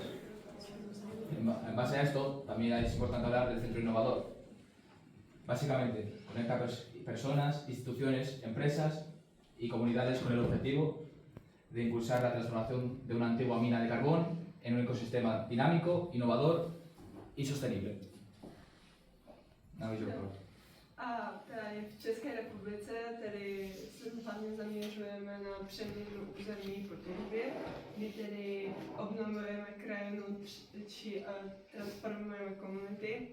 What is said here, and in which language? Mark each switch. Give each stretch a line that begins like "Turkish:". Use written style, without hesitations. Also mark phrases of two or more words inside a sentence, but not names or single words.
Spanish: En base a esto, también es importante hablar del centro innovador. Básicamente, conecta personas, instituciones, empresas y comunidades con el objetivo de impulsar la transformación de una antigua mina de carbón en un ecosistema dinámico, innovador y sostenible.
Czech: A tady v České republice tedy se hlavně zaměřujeme na přeměnu území po těžbě, kdy tedy obnovujeme krajinu či transformujeme komunity.